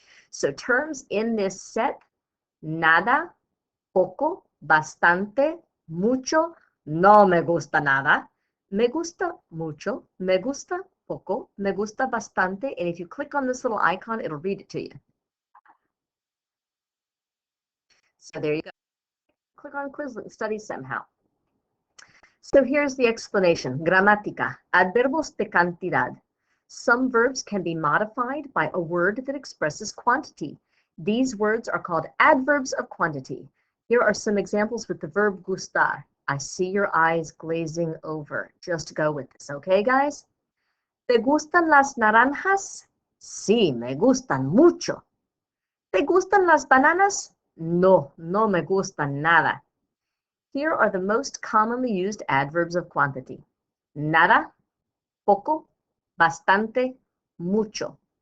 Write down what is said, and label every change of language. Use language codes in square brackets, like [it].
[en] So terms in this set, nada, poco, bastante, mucho, no me gusta nada, me gusta mucho, me gusta poco, me gusta bastante, and if you click on this little icon, it'll read it to you. So there you go. Click on Quizlet and study somehow. So here's the explanation. [es] Gramática, adverbos de cantidad. [en] Some verbs can be modified by a word that expresses quantity. These words are called adverbs of quantity. Here are some examples with the verb gustar. I see your eyes glazing over. Just go with this, okay, guys? [es] ¿Te gustan las naranjas? Sí, me gustan mucho. ¿Te gustan las bananas? No, no me gustan nada. [en] Here are the most commonly used adverbs of quantity. [es] Nada, poco, bastante, mucho.